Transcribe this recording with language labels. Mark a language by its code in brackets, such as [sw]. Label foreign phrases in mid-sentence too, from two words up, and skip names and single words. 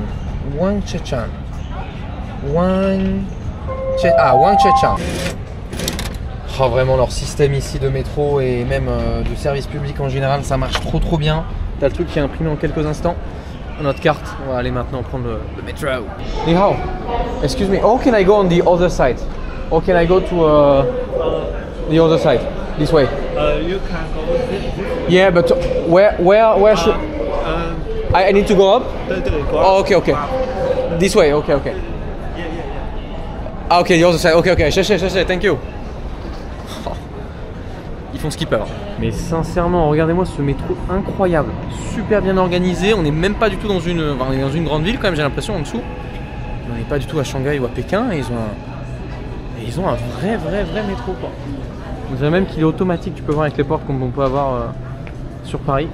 [zh] Wangchechang. [fr] Oh, vraiment leur système ici de métro et même de service public en général, ça marche trop bien. T'as le truc qui est imprimé en quelques instants. Notre carte, on va aller maintenant prendre le métro. [zh] Ni hao. [en] Excuse me, how can I go on the other side? Or can I go to the other side? This way? You can go this. Yeah, but where should... I need to go up? Oh, okay. This way, okay. Ah, ok, the other side, ok, thank you. [fr] ils font ce qu'ils peuvent. Mais sincèrement, regardez-moi ce métro incroyable, super bien organisé. On n'est même pas du tout dans une, enfin, on est dans une grande ville quand même, j'ai l'impression en dessous. On n'est pas du tout à Shanghai ou à Pékin et ils ont un vrai métro quoi. On dirait même qu'il est automatique, tu peux voir avec les portes comme on peut avoir sur Paris.